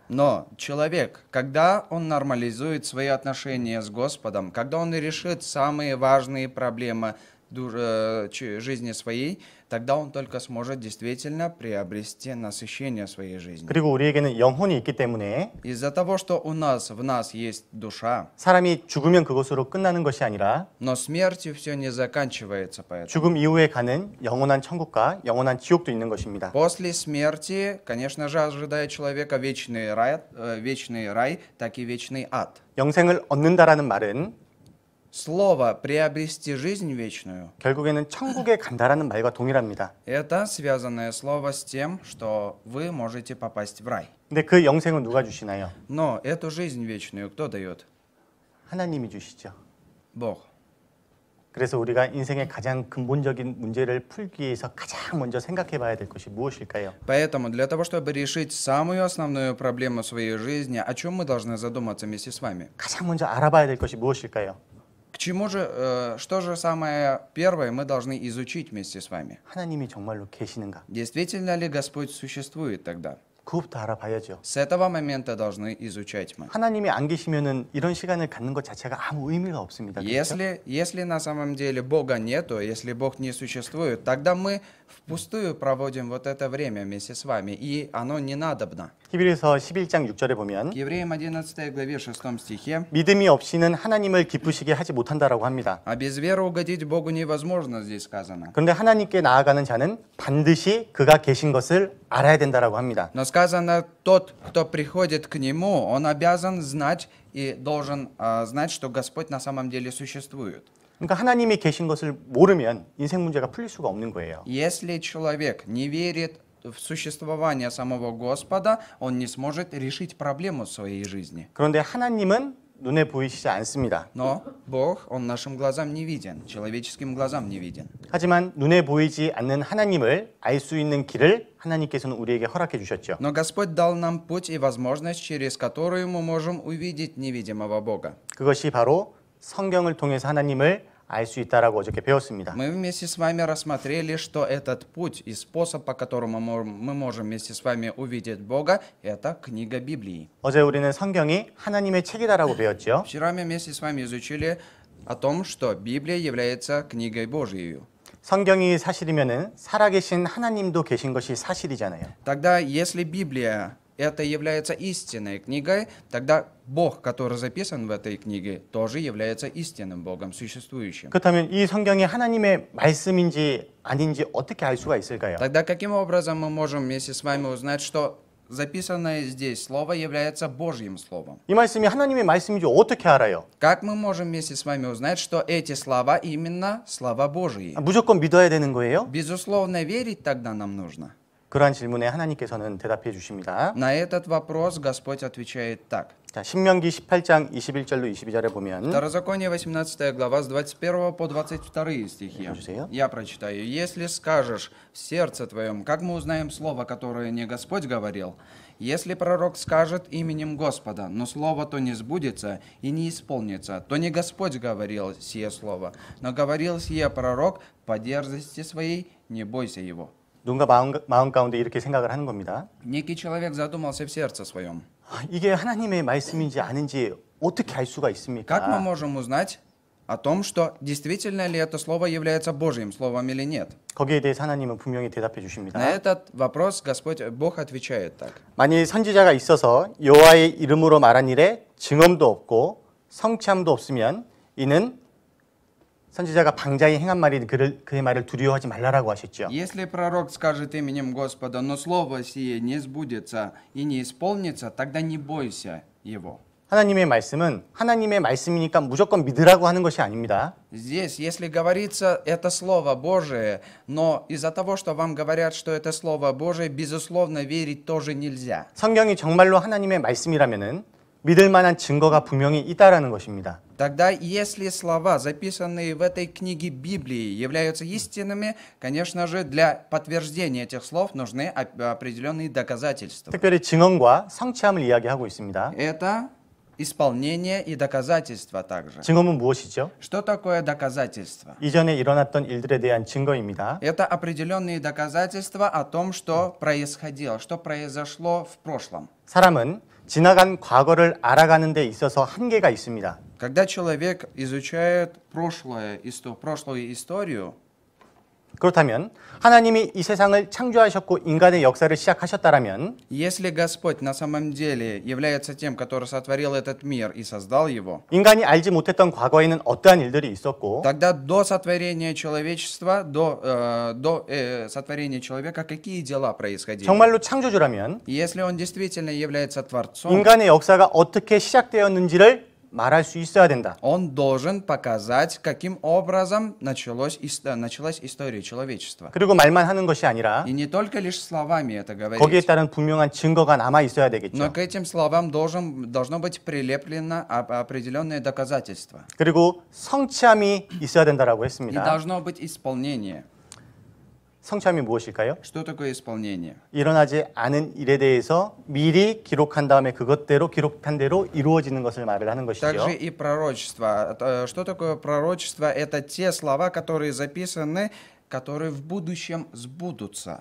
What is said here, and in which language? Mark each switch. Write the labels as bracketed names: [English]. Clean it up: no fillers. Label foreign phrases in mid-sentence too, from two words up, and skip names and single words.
[Russian] Но человек, когда он нормализует свои отношения с Господом, когда он решит самые важные проблемы жизни своей, тогда он только сможет действительно приобрести насыщение своей жизни. [Korean] 그리고 우리에게는 영혼이 있기 때문에 [Russian] Из-за того, что в нас есть душа, [Korean] 사람이 죽으면 그것으로 끝나는 것이 아니라 [Russian] но смертью все не заканчивается поэтому. [Korean] 죽음 이후에 가는 영원한 천국과 영원한 지옥도 있는 것입니다. [Russian] После смерти, конечно же, ожидает человека вечный рай, так и вечный ад. [Korean] 영생을 얻는다라는 말은 [Russian] Слово «приобрести жизнь вечную» [Korean] 결국에는 천국에 간다라는 말과 동일합니다. [Russian] это связанное слово с тем, что вы можете попасть в рай. [Korean] 근데 그 영생은 누가 주시나요? [Russian] Но эту жизнь вечную кто дает? [Korean] 하나님이 주시죠. [Russian] Бог. [Korean] 그래서 우리가 인생의 가장 근본적인 문제를 풀기 위해서 가장 먼저 생각해 봐야 될 것이 무엇일까요? [Russian] Поэтому для того, чтобы решить самую основную проблему своей жизни, о чем мы должны задуматься вместе с вами? [Korean] 가장 먼저 알아봐야 될 것이 무엇일까요? [Russian] К чему же, что же самое первое мы должны изучить вместе с вами? [Korean] 하나님이 정말로 계시는가? [Russian] Действительно ли Господь существует тогда? [Korean] 그것부터 알아봐야죠. [Russian] С этого момента должны изучать мы. [Korean] 하나님이 안 계시면은 이런 시간을 갖는 것 자체가 아무 의미가 없습니다. 그렇죠? [Russian] Если на самом деле Бога нету, если Бог не существует, тогда мы впустую проводим вот это время вместе с вами, и оно не надобно. [Korean] 히브리서 11장 6절에 보면 [Russian] К Евреям 11 главе 6 стихе: [Korean] 믿음이 없이는 하나님을 기쁘시게 하지 못한다라고 합니다. [Russian] «А без веры угодить Богу невозможно», здесь сказано. [Korean] 그런데 하나님께 나아가는 자는 반드시 그가 계신 것을 알아야 된다라고 합니다. [Russian] Но сказано, тот, кто приходит к Нему, он обязан знать и должен знать, что Господь на самом деле существует. [Korean] 그러니까 하나님이 계신 것을 모르면 인생 문제가 풀릴 수가 없는 거예요. [Russian] Если человек не верит в существование самого Господа, он не сможет решить проблему в своей жизни. [Korean] 그런데 하나님은 눈에 보이시지 않습니다. [Russian] Но Бог, Он нашим глазам не виден, человеческим глазам не виден. [Korean] 하지만 눈에 보이지 않는 하나님을 알 수 있는 길을 하나님께서는 우리에게 허락해 주셨죠. [Russian] Но Господь дал нам путь и возможность, через которую мы можем увидеть невидимого Бога. [Korean] 그것이 바로 성경을 통해서 하나님을 알 수 있다라고 어저께 배웠습니다. [Russian] Мы вместе с вами рассмотрели, что этот путь и способ, по которому мы можем вместе с вами увидеть Бога, это книга Библии. [Korean] 어제 우리는 성경이 하나님의 책이다라고 배웠죠. [Russian] Вчера мы вместе с вами изучили о том, что Библия является книгой Божьей. [Korean] 성경이 사실이면은 살아계신 하나님도 계신 것이 사실이잖아요. [Russian] Тогда, если Библия это является истинной книгой, тогда Бог, который записан в этой книге, тоже является истинным Богом, существующим. [Korean] 그렇다면 이 성경이 하나님의 말씀인지 아닌지 어떻게 알 수가 있을까요? [Russian] Тогда каким образом мы можем вместе с вами узнать, что записанное здесь слово является Божьим словом? [Korean] 이 말씀이 하나님의 말씀인지 어떻게 알아요? [Russian] Как мы можем вместе с вами узнать, что эти слова именно слова Божьи? [Korean] 무조건 믿어야 되는 거예요? [Russian] Безусловно, верить тогда нам нужно. [Korean] 그러한 질문에 하나님께서는 대답해 주십니다. [Russian] На этот вопрос Господь отвечает так. [Korean] 자, 신명기 18장 21절로 22절에 보면 [Russian] Второзаконие, 18 глава, с 21 по 22 стихи. Пожалуйста. Я прочитаю. «Если скажешь в сердце твоем, как мы узнаем слово, которое не Господь говорил? Если пророк скажет именем Господа, но слово то не сбудется и не исполнится, то не Господь говорил сие слово, но говорил сие пророк по дерзости своей, не бойся его». [Korean] 누군가 마음 가운데 이렇게 생각을 하는 겁니다. [Russian] Некий человек задумался в сердце своем. [Korean] 이게 하나님의 말씀인지 아닌지 어떻게 알 수가 [Russian] Как мы [Korean] 있습니까? [Russian] можем узнать о том, что действительно ли это слово является Божьим словом или нет? [Korean] 거기에 대해서 하나님은 분명히 대답해 [Russian] На [Korean] 주십니다. [Russian] этот вопрос Бог отвечает так. [Korean] 만일 선지자가 있어서 여호와의 이름으로 말한 일에 증언도 없고 성취함도 없으면 이는 선지자가 방자히 행한 말이 그의 말을 두려워하지 말라라고 하셨죠. [Russian] Если пророк скажет именем Господа, но слово сие не сбудется и не исполнится, тогда не бойся его. [Korean] 하나님의 말씀은 하나님의 말씀이니까 무조건 믿으라고 하는 것이 아닙니다. [Russian] Здесь, если говорится это Слово Божие, но из-за того, что вам говорят, что это Слово Божие, безусловно, верить тоже нельзя. [Korean] 성경이 정말로 하나님의 말씀이라면은 믿을 만한 증거가 분명히 있다라는 것입니다. [Russian] Тогда, если слова, записанные в этой книге Библии, являются истинными, конечно же, для подтверждения этих слов нужны определенные доказательства. [Korean] 특별히 증언과 성취함을 이야기하고 있습니다. [Russian] Это исполнение и доказательства также. [Korean] 증언은 무엇이죠? [Russian] Что такое доказательство? [Korean] 이전에 일어났던 일들에 대한 증거입니다. [Russian] Это определенные доказательства о том, что происходило, что произошло в прошлом. [Korean] 사람은 지나간 과거를 알아가는 데 있어서 한계가 있습니다. [Russian] Когда человек изучает прошлую историю, [Korean] 그렇다면 하나님이 이 세상을 창조하셨고 인간의 역사를 시작하셨다라면 [Russian] если Господь на самом деле является тем, который сотворил этот мир и создал его, [Korean] 인간이 알지 못했던 과거에는 어떠한 일들이 있었고 [Russian] тогда до сотворения человечества, до сотворения человека, какие дела происходили? [Korean] 정말로 창조주라면 [Russian] Если он действительно является Творцом, [Korean] 인간의 역사가 어떻게 시작되었는지를 말할 수 있어야 된다. [Russian] он должен показать, каким образом началась история человечества. [Korean] 그리고 말만 하는 것이 아니라 [Russian] И не только лишь словами это [Korean] 거기에 [Russian] говорить, [Korean] 따른 분명한 증거가 남아 있어야 [Russian] но [Korean] 되겠죠. [Russian] к этим словам должно быть прилеплено определенное доказательство. [Korean] 그리고 성취함이 있어야 된다라고 [Russian] И [Korean] 했습니다. [Russian] должно быть исполнение. [Korean] 성취함이 무엇일까요? [Russian] Что такое исполнение? [Korean] 일어나지 않은 일에 대해서 미리 기록한 다음에 그것대로 기록한 대로 이루어지는 것을 말을 하는 것이죠. [Russian] Также и пророчество. Что такое пророчество? Это те слова, которые записаны, которые в будущем сбудутся.